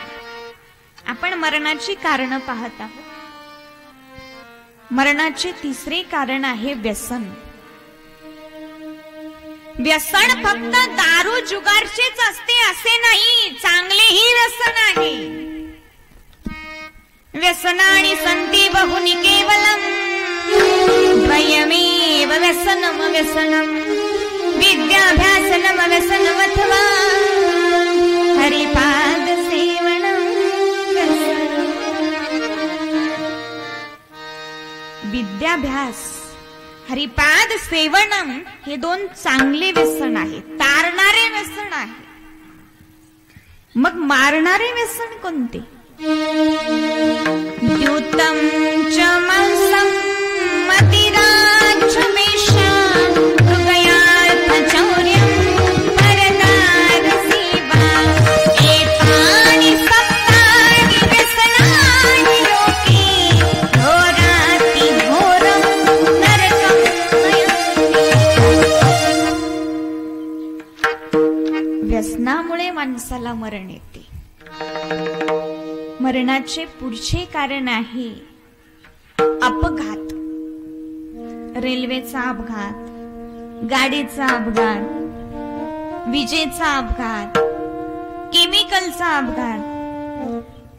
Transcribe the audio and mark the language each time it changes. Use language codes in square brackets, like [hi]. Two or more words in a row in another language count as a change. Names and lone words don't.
[mr] आपण मरणाची कारण पाहत आहोत. मरणाचे तिसरे कारण आहे व्यसन. व्यसन फक्त दारू जुगारचेच असते असे नाही, चांगलेही व्यसन आहे. [sa] व्यसनानि सन्ति बहुनि केवलम् द्वयमेव व्यसनम् व्यसनम् विद्याभ्यासनम् व्यसनमथवा हरिपाद सेवनम् व्यसनम्. [mr] विद्याभ्यास, [sa] हरिपाद सेवनम [mr] हे दोन चांगले व्यसन आहे, तारणारे व्यसन आहे. मग मारणारे व्यसन कोणते. [sa] द्यूतम च मांसम मतिराज्यमेषा मृगयार्थ चौर्यं परदार सेवा एतानि सप्तानि व्यसनानि लोके घोराति घोरं नरकं नयन्ति. [mr] व्यसनामुळे माणसाला मरण येते. मरणाचे पुढचे कारण आहे अपघात. रेल्वेचा अपघात, गाडीचा अपघात, विजेचा अपघात, केमिकलचा अपघात.